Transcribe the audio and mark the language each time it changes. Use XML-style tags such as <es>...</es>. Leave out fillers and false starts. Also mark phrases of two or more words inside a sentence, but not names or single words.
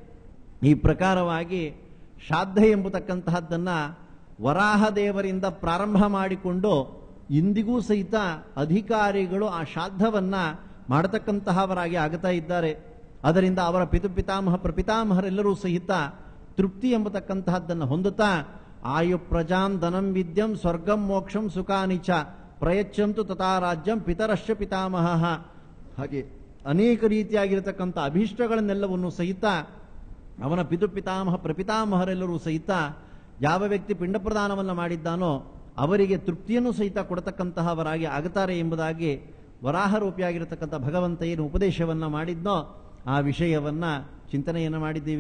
<kn>ಈ ಪ್ರಕಾರವಾಗಿ ಶ್ರಾದ್ದ ಎಂಬತಕ್ಕಂತಹದ್ದನ್ನು ವರಾಹದೇವರಿಂದ ಪ್ರಾರಂಭ ಮಾಡಿಕೊಂಡು ಇಂದಿಗೂ ಸಹಿತ ಅಧಿಕಾರಿಗಳು ಆ ಶ್ರಾದ್ದವನ್ನ ಮಾಡತಕ್ಕಂತಹವರಾಗಿ ಆಗುತ್ತಾ ಇದ್ದಾರೆ. ಅದರಿಂದ ಅವರ ಪಿತೃಪಿತಾಮಹ ಪ್ರಪಿತಾಮಹರೆಲ್ಲರೂ ಸಹಿತ ತೃಪ್ತಿ ಎಂಬತಕ್ಕಂತಹದ್ದನ್ನು ಹೊಂದುತ್ತಾ</kn> <sa>ಆಯು ಪ್ರಜಾಂ ಧನಂ ವಿದ್ಯಂ ಸ್ವರ್ಗಂ ಮೋಕ್ಷಂ ಸುಖಾನಿಚ ಪ್ರಯಚ್ಛಂತು ತಥಾ ರಾಜ್ಯಂ ಪಿತರಶ್ಚ ಪಿತಾಮಹ.</sa> <kn>ಹಾಗೆ ಅನೇಕ ರೀತಿಯಾಗಿರತಕ್ಕಂಥ ಅಭೀಷ್ಟಗಳನ್ನೆಲ್ಲವನ್ನು ಸಹಿತ ಅವನ ಪಿತೃಪಿತಾಮಹ ಪ್ರಪಿತಾಮಹರೆಲ್ಲರೂ ಸಹಿತ ಯಾವ ವ್ಯಕ್ತಿ ಪಿಂಡ ಪ್ರದಾನವನ್ನು ಮಾಡಿದ್ದಾನೋ ಅವರಿಗೆ ತೃಪ್ತಿಯನ್ನು ಸಹಿತ ಕೊಡತಕ್ಕಂತಹವರಾಗಿ ಆಗುತ್ತಾರೆ ಎಂಬುದಾಗಿ ವರಾಹರೂಪಿಯಾಗಿರತಕ್ಕಂಥ ಭಗವಂತ ಏನು ಉಪದೇಶವನ್ನು ಮಾಡಿದ್ನೋ ಆ ವಿಷಯವನ್ನ ಚಿಂತನೆಯನ್ನು ಮಾಡಿದ್ದೀವಿ.</kn>